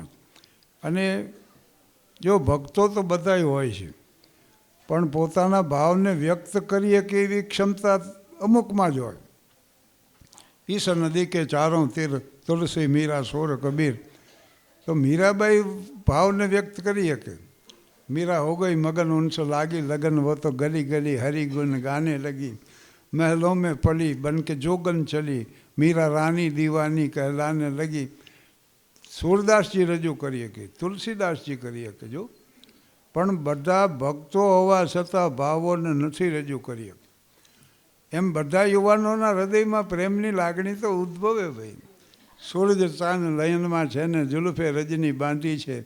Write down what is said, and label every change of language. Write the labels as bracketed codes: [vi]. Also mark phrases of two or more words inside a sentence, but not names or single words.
[gu] અને જો ભક્તો તો બધાય હોય છે પણ પોતાના ભાવને વ્યક્ત કરીએ કે એવી ક્ષમતા અમુકમાં જ હોય. [hi] इस नदी के चारों तीर तुलसी मीरा सूर कबीर. [gu] તો મીરાબાઈ ભાવને વ્યક્ત કરી શકે. [hi] मीरा हो गई मगन उनसे लागी लगन, वो तो गली गली हरि गुन गाने लगी. महलों में पली बन के जोगन चली, मीरा रानी दीवानी कहलाने लगी. [gu] સૂરદાસજી રજૂ કરીએ કે તુલસીદાસજી કરીએ કે જો પણ બધા ભક્તો હોવા છતાં ભાવોને નથી રજૂ કરી. એમ બધા યુવાનોના હૃદયમાં પ્રેમની લાગણી તો ઉદ્ભવે ભાઈ. સૂરજ ચાંદ લયનમાં છે ને જુલ્ફે રજની બાંધી છે.